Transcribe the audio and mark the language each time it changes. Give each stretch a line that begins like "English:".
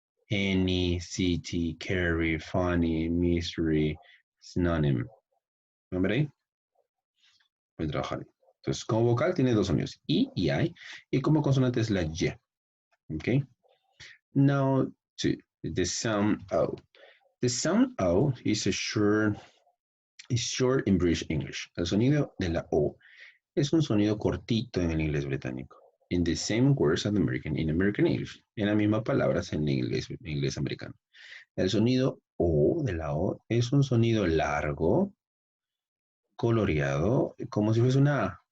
English: Any, city, carry, funny, mystery, synonym.
Spanish: ¿Ven ahí? Voy a trabajar. Entonces, como vocal tiene dos sonidos, I y I, y como consonante es la Y.
English: Okay? Now, to the sound O. The sound O is short in British English.
Spanish: El sonido de la O es un sonido cortito en el inglés británico.
English: In the same words as in American English.
Spanish: En las mismas palabras en inglés americano. El sonido O de la O es un sonido largo, coloreado, como si fuese una A.